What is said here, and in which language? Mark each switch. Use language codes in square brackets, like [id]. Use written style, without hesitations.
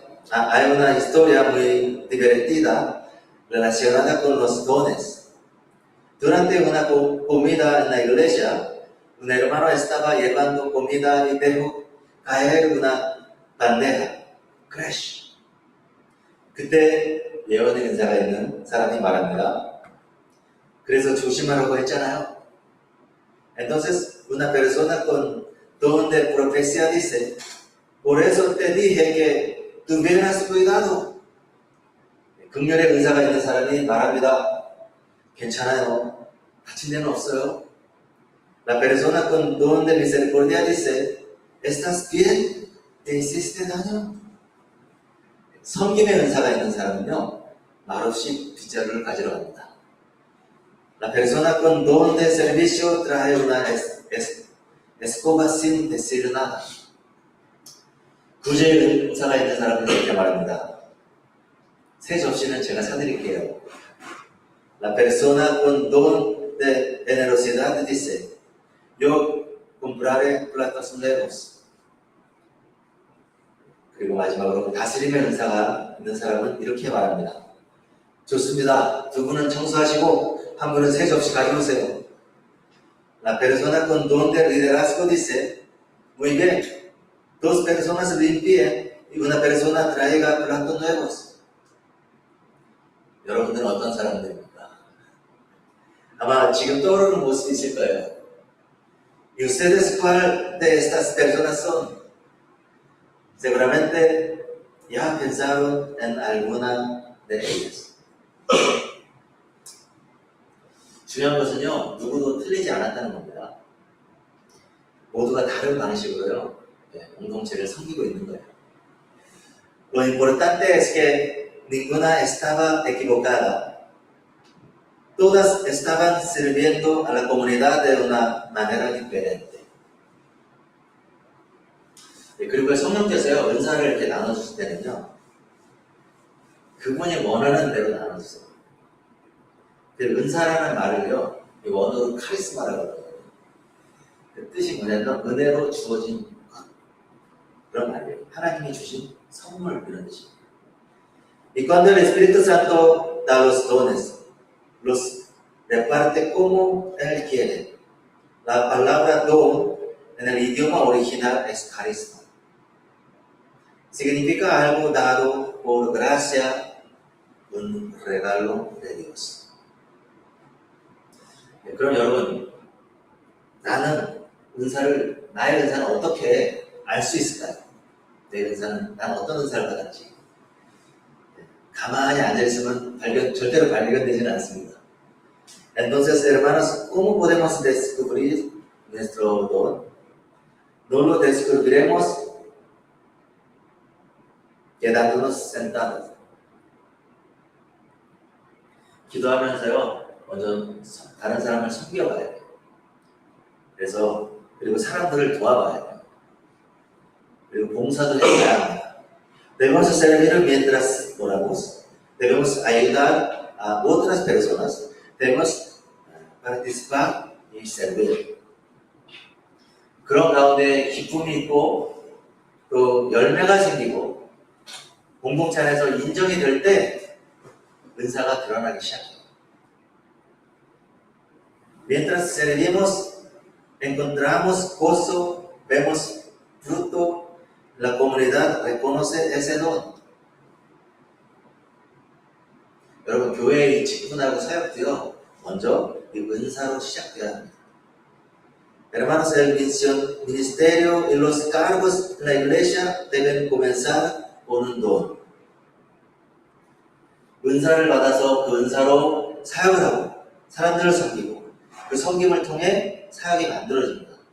[es] Hay una historia muy divertida relacionada con los dones. Durante una comida en la iglesia, un hermano estaba llevando comida y dejó caer una bandeja. Crash. [ko] 그때 예언의 은사가 있는 사람이 말합니다. 그래서 조심하라고 했잖아요. [es] Entonces, una persona con don de profecía dice, por eso te dije que tuvieras cuidado. [ko] 긍휼의 은사가 있는 사람이 말합니다. 괜찮아요. 다친 데는 없어요. [es] La persona con don de misericordia dice, ¿estás bien? ¿Te hiciste daño? [ko] 섬김의 은사가 있는 사람은요, 말없이 빗자루를 가지러 갑니다. [es] La persona con don de servicio trae una escoba sin decir nada. [ko] 구제의 은사가 있는 사람은 이렇게 말합니다. 새 접시는 제가 사드릴게요. [es] La persona con don de generosidad dice, yo compraré platos nuevos. [ko] 그리고 마지막으로 다스림의 은사가 있는 사람은 이렇게 말합니다. 좋습니다. 두 분은 청소하시고 한 분은 새 접시 가져오세요. [es] La persona con don de liderazgo dice, muy bien, dos personas limpien y una persona traiga platos nuevos. [ko] 여러분들은 어떤 사람들입니까? 아마 지금 떠오르는 모습이 있을 거예요. [es] ¿Y ustedes cuál de estas personas son? Seguramente ya pensaron en alguna de ellas. [ko] 중요한 것은요, 누구도 틀리지 않았다는 겁니다. 모두가 다른 방식으로요, 공동체를 섬기고 있는 거예요. [es] Lo importante es que ninguna estaba equivocada. Todas estaban sirviendo a la comunidad de una manera diferente. [ko] 그리고 성령께서요, 은사를 이렇게 나눠주실 때는요, 그분이 원하는 대로 나눠주세요. 은사라는 말을요, 원어로 카리스마라고 하거든요. 그 뜻이 뭐냐면 은혜로 주어진 것, 그런 말이에요. 하나님이 주신 선물, 이런 뜻입니다. [es] Y cuando el Espíritu Santo da los dones, los reparte como Él quiere. La palabra don en el idioma original es carisma. Significa algo dado por gracia, un regalo de Dios. [ko] 그럼 여러분, 나의 은사는 어떻게 알 수 있을까요? 나는 어떤 은사를 받았지? 가만히 앉아있으면 절대로 발견되지는 않습니다. [es] Entonces, hermanos, ¿cómo podemos descubrir nuestro don? No lo descubriremos quedándonos sentados. [ko] 기도하면서요, 먼저 다른 사람을 섬겨봐야 돼요. 그리고 사람들을 도와봐야 돼요. 그리고 봉사도 해야 합니다. [es] Debemos servir mientras oramos. Debemos ayudar a otras personas. Debemos participar y servir. [ko] 그런 가운데 기쁨이 있고 또 열매가 생기고 공동체 안에서 인정이 될 때 은사가 드러나기 시작해요. [es] Mientras servimos, encontramos gozo, vemos fruto, la comunidad reconoce ese don. [ko] 여러분, 교회의 직분하고 사역도요, 먼저 이 은사로 시작돼야 합니다. [es] Hermanos, el ministerio y los cargos en la iglesia deben comenzar con un don. [ko] 은사를 받아서 그 은사로 사역을 하고 사람들을 섬기고 그 섬김을 통해 사역이 만들어집니다.